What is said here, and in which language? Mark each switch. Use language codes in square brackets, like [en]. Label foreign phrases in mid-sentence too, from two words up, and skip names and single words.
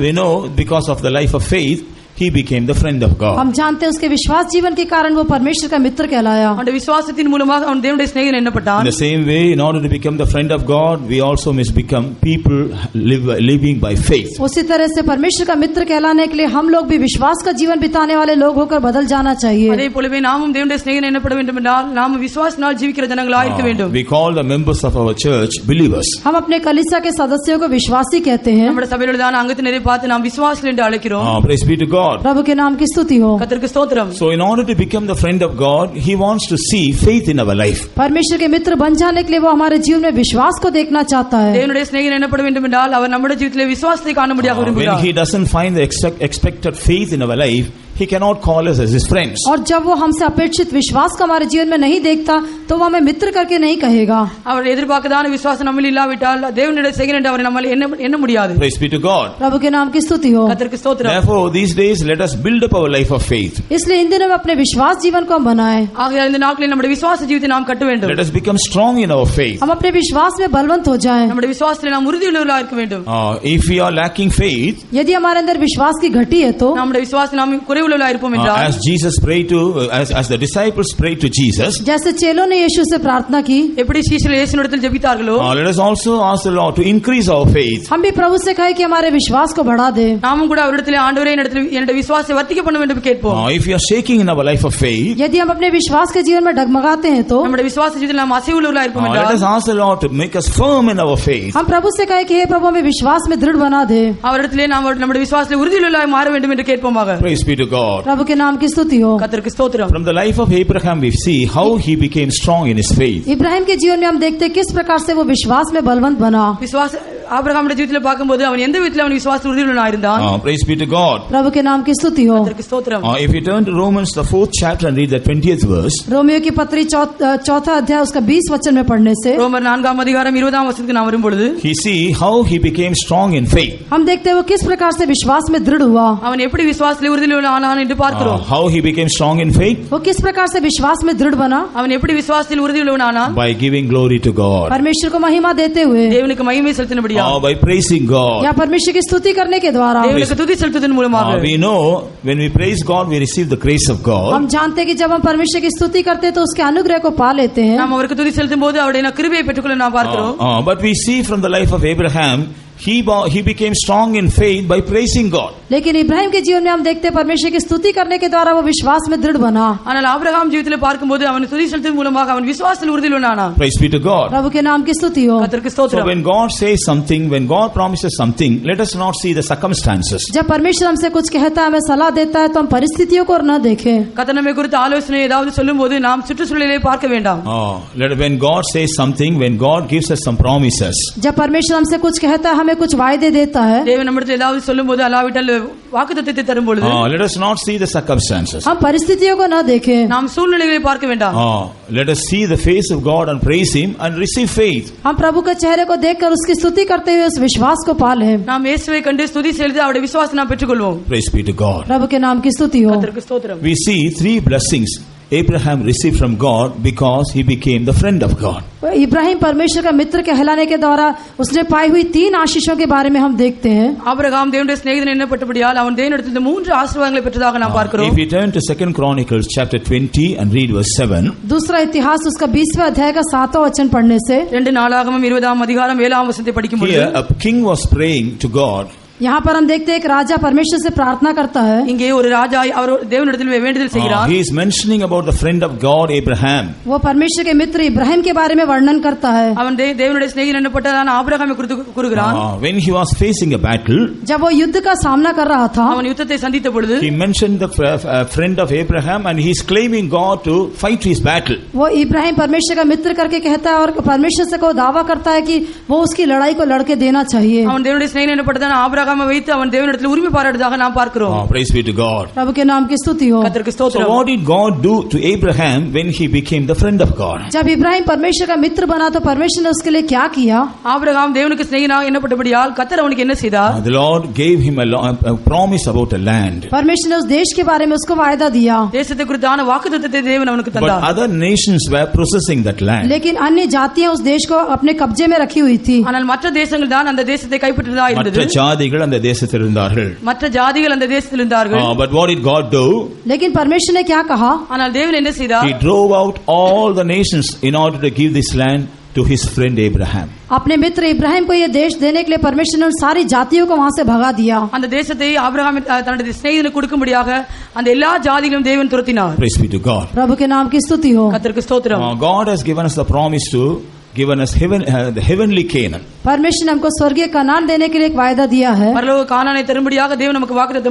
[en] We know because of the life of faith he became the friend of God. [hi] हम जानते हैं उसके विश्वास जीवन के कारण वो परमेश्वर का मित्र कहलाया. [ta] அவனுடைய விசுவாசத்தின் மூலமாக அவன் தேவனுடைய சிநேகிதன் எண்ணப்பட்டான். [en] In the same way, in order to become the friend of God, we also must become people living by faith. [hi] उसी तरह से परमेश्वर का मित्र कहलाने के लिए हम लोग भी विश्वास का जीवन बिताने वाले लोग होकर बदल जाना चाहिए. [ta] அதே போலவே நாமும் தேவனுடைய சிநேகிதன் எண்ணப்பட வேண்டும் என்றால் நாம் விசுவாசத்தினால் ஜீவிக்கிற ஜனங்களாக இருக்க வேண்டும். [en] We call the members of our church believers. [hi] हम अपने कलीसिया के सदस्यों को विश्वासी कहते हैं. [ta] நம்முடைய சபையிலுள்ள அங்கத்தினரை பார்த்து நாம் விசுவாசிகள் என்று அழைக்கிறோம். [en] Praise be to God. [hi] प्रभु के नाम की स्तुति हो. [ta] கர்த்தருக்கு ஸ்தோத்திரம். [en] So in order to become the friend of God, he wants to see faith in our life. [hi] परमेश्वर के मित्र बन जाने के लिए वो हमारे जीवन में विश्वास को देखना चाहता है. [ta] தேவனுடைய சிநேகிதன் எண்ணப்பட வேண்டும் என்றால் அவர் நம்முடைய ஜீவிதத்திலே விசுவாசத்தை காணும்படியாக When விரும்புகிறார். [en] he doesn't find the expected faith in our life, he cannot call us as his friends. [hi] और जब वो हमसे अपेक्षित विश्वास को हमारे जीवन में नहीं देखता तो वो हमें मित्र करके नहीं कहेगा. [ta] அவர் எதிர்பார்க்கதான விசுவாசம் நம்மில் இல்லாவிட்டால் தேவனுடைய சிநேகிதன் என்று அவர் நம்மால் எண்ண முடியாது. [en] Praise be to God. [hi] प्रभु के नाम की स्तुति हो. [ta] கர்த்தருக்கு ஸ்தோத்திரம். [en] Therefore, these days let us build up our life of faith. [hi] इसलिए इन दिनों में अपने विश्वास जीवन को हम बनाएं. [ta] ஆகையால் இந்த நாட்களில் நம்முடைய விசுவாச ஜீவிதத்தை நாம் கட்ட வேண்டும். [en] Let us become strong in our faith. [hi] हम अपने विश्वास में बलवंत हो जाएं. [ta] நம்முடைய விசுவாசத்தில் நாம் உறுதியுள்ளவர்களாக இருக்க வேண்டும். [en] If we are lacking faith, [hi] यदि हमारे अंदर विश्वास की घटी है तो [ta] நம்முடைய விசுவாசத்தில் நாம் குறைவுள்ளவர்களாக இருப்போம் என்றால், [en] as Jesus prayed to, as the disciples prayed to Jesus, [hi] जैसे चेलों ने यीशु से प्रार्थना की, [ta] எப்படி சீஷர்கள் இயேசுவினிடத்தில் ஜெபித்தார்களோ, [en] let us also ask the Lord to increase our faith. [hi] हम भी प्रभु से कहे कि हमारे विश्वास को बढ़ा दे. [ta] நாமும் கூட அவரிடத்தில் ஆண்டவரே என்னுடைய விசுவாசத்தை வர்த்திக்க பண்ண வேண்டும் கேட்போம். [en] If we are shaking in our life of faith, [hi] यदि हम अपने विश्वास के जीवन में डगमगाते हैं तो [ta] நம்முடைய விசுவாச ஜீவிதத்தில் நாம் அசைவுள்ளவர்களாக இருப்போம் let என்றால், [en] us ask the Lord to make us firm in our faith. [hi] हम प्रभु से कहे कि हे प्रभु हमें विश्वास में दृढ़ बना दे. [ta] அவரிடத்திலே நாம் நம்முடைய விசுவாசத்தில் உறுதியுள்ளவர்களாக மாற வேண்டும் என்று கேட்போமாக. [en] Praise be to God. [hi] प्रभु के नाम की स्तुति हो. [ta] கர்த்தருக்கு ஸ்தோத்திரம். [en] From the life of Abraham we see how he became strong in his faith. [hi] इब्राहिम के जीवन में हम देखते हैं किस प्रकार से वो विश्वास में बलवंत बना. [ta] விசுவாச ஆபிரகாமுடைய ஜீவிதத்தில் பார்க்கும்போது அவன் எந்த விதத்தில் அவன் விசுவாசத்தில் உறுதியுள்ளவனாக இருந்தான். [en] Praise be to God. [hi] प्रभु के नाम की स्तुति हो. [ta] கர்த்தருக்கு ஸ்தோத்திரம். [en] If you turn to Romans the 4th chapter and read the 20th verse, [hi] रोमियो की पत्री चौथा अध्याय उसका 20 वचन में पढ़ने से [ta] ரோமர் 4 அதிகாரம் 20 வசனத்துக்கு நாம் வரும்பொழுது, [en] he see how he became strong in faith. [hi] हम देखते हैं वो किस प्रकार से विश्वास में दृढ़ हुआ. [ta] அவன் எப்படி விசுவாசத்தில் உறுதியுள்ளவனானான் என்று பார்க்கிறோம். [en] How he became strong in faith? [hi] वो किस प्रकार से विश्वास में दृढ़ बना. [ta] அவன் எப்படி விசுவாசத்தில் உறுதியுள்ளவனானான்? [en] By giving glory to God. [hi] परमेश्वर को महिमा देते हुए, [ta] தேவனுக்கு மகிமை செலுத்தினபடியாக, [en] By praising God. [hi] या परमेश्वर की स्तुति करने के द्वारा. [ta] தேவனுக்கு துதி செலுத்துவதன் மூலமாக. [en] We know when we praise God we receive the grace of God. [hi] हम जानते हैं कि जब हम परमेश्वर की स्तुति करते हैं तो उसके अनुग्रह को पा लेते हैं. [ta] நாம் அவருக்கு துதி செலுத்தும் போது அவருடைய கிருபையை பெற்றுக்கொள்ள நாம் பார்க்கிறோம். [en] But we see from the life of Abraham he became strong in faith by praising God. [hi] लेकिन इब्राहिम के जीवन में हम देखते हैं परमेश्वर की स्तुति करने के द्वारा वो विश्वास में दृढ़ बना. [ta] ஆனால் ஆபிரகாம் ஜீவிதத்தில் பார்க்கும்போது அவன் துதி செலுத்தும் மூலமாக அவன் விசுவாசத்தில் உறுதியுள்ளவனானான். [en] Praise be to God. [hi] प्रभु के नाम की स्तुति हो. [ta] கர்த்தருக்கு So ஸ்தோத்திரம். [en] when God says something, when God promises something, let us not see the circumstances. [hi] जब परमेश्वर हमसे कुछ कहता है, हमें सलाह देता है तो हम परिस्थितियों को न देखें. [ta] கர்த்தர் நம்மை குறித்து ஆலோசனை ஏதாவது சொல்லும்போது நாம் சுற்றுச்சூழலை பார்க்க வேண்டாம். [en] When God says something, when God gives us some promises, [hi] जब परमेश्वर हमसे कुछ कहता है, हमें हमें कुछ वायदे देता है, [ta] தேவன் நம்மிடத்தில் ஏதாவது சொல்லும்போது அல்லாவிட்டால் வாக்குத்தத்தத்தை தரும் பொழுது [en] let us not see the circumstances. [hi] हम परिस्थितियों को न देखें, [ta] நாம் சூழ்நிலைகளை பார்க்க வேண்டாம். [en] Let us see the face of God and praise Him and receive faith. [hi] हम प्रभु के चेहरे को देखकर उसकी स्तुति करते हुए उस विश्वास को पा लें. [ta] நாம் இயேசுவை கண்டு ஸ்துதி செய்து அவருடைய விசுவாசத்தை நாம் பெற்றுக்கொள்வோம். [en] Praise be to God. [hi] प्रभु के नाम की स्तुति हो. [ta] கர்த்தருக்கு ஸ்தோத்திரம். [en] We see 3 blessings Abraham received from God because he became the friend of God. [hi] इब्राहिम परमेश्वर का मित्र कहलाने के द्वारा उसने पाई हुई 3 आशीषों के बारे में हम देखते हैं. [ta] ஆபிரகாம் தேவனுடைய சிநேகிதன் என்னப்பட்டபடியால் அவன் தேவனிடத்தில் 3 ஆசீர்வாதங்களை பெற்றதாக நாம் பார்க்கிறோம். [en] If we turn to 2 Chronicles chapter 20 and read verse 7. [hi] दूसरा इतिहास उसका 20वें अध्याय का 7वां वचन पढ़ने से [ta] 2 நாளாகமம் 20ஆம் அதிகாரம் 7ஆம் வசனத்தை படிக்கும் பொழுது [en] Here a king was praying to God. [hi] यहाँ पर हम देखते हैं एक राजा परमेश्वर से प्रार्थना करता है. [ta] இங்கே ஒரு ராஜா அவர் தேவனிடத்தில் வேண்டுதல் செய்கிறார். [en] He is mentioning about the friend of God Abraham. [hi] वो परमेश्वर के मित्र इब्राहिम के बारे में वर्णन करता है. [ta] அவன் தேவனுடைய சிநேகிதன் என்னப்பட்டதான ஆபிரகாமை குறித்து கூறுகிறான். [en] When he was facing a battle, [hi] जब वो युद्ध का सामना कर रहा था, [ta] அவன் யுத்தத்தை சந்தித்த பொழுது [en] he mentioned the friend of Abraham and he is claiming God to fight his battle. [hi] वो इब्राहिम परमेश्वर का मित्र करके कहता है और परमेश्वर से को दावा करता है कि वो उसकी लड़ाई को लड़के देना चाहिए. [ta] அவன் தேவனுடைய சிநேகிதன் என்னப்பட்டதான ஆபிரகாமை வைத்து அவன் தேவனிடத்தில் உரிமை பாராட்டுவதாக நாம் பார்க்கிறோம். [en] Praise be to God. [hi] प्रभु के नाम की स्तुति हो. [ta] கர்த்தருக்கு ஸ்தோத்திரம். [en] So what did God do to Abraham when he became the friend of God? [hi] जब इब्राहिम परमेश्वर का मित्र बना तो परमेश्वर ने उसके लिए क्या किया? [ta] ஆபிரகாம் தேவனுக்கு சிநேகிதனாக என்னப்பட்டபடியால் கர்த்தர் அவனுக்கு என்ன செய்தார்? [en] The Lord gave him a promise about a land. [hi] परमेश्वर ने उस देश के बारे में उसको वायदा दिया. [ta] தேசத்தை குறித்தான வாக்குத்தத்தத்தை தேவன் அவனுக்கு But தந்தார். [en] other nations were possessing that land. [hi] लेकिन अन्य जातियां उस देश को अपने कब्जे में रखी हुई थी. [ta] ஆனால் மற்ற தேசங்கள் தான் அந்த தேசத்தை கைப்பற்றியதாக இருந்தது. மற்ற ஜாதிகள் அந்த தேசத்தில் இருந்தார்கள். மற்ற ஜாதிகள் அந்த தேசத்தில் இருந்தார்கள். [en] But what did God do? [hi] लेकिन परमेश्वर ने क्या कहा? [ta] ஆனால் தேவன் என்ன செய்தார்? [en] He drove out all the nations in order to give this land to his friend Abraham. [hi] अपने मित्र इब्राहिम को ये देश देने के लिए परमेश्वर ने उन सारी जातियों को वहां से भगा दिया. [ta] அந்த தேசத்தை ஆபிரகாம் தன்னுடைய சிநேகிதனுக்கு கொடுக்கும்படியாக அந்த எல்லா ஜாதிகளையும் தேவன் துரத்தினார். [en] Praise be to God. [hi] प्रभु के नाम की स्तुति हो. [ta] கர்த்தருக்கு ஸ்தோத்திரம். [en] God has given us the promise to given us the heavenly Canaan. [hi] परमेश्वर ने हमको स्वर्गीय कनान देने के लिए एक वायदा दिया है. [ta] பரலோக கானானை தரும்படியாக தேவன் நமக்கு வாக்குத்தத்தம்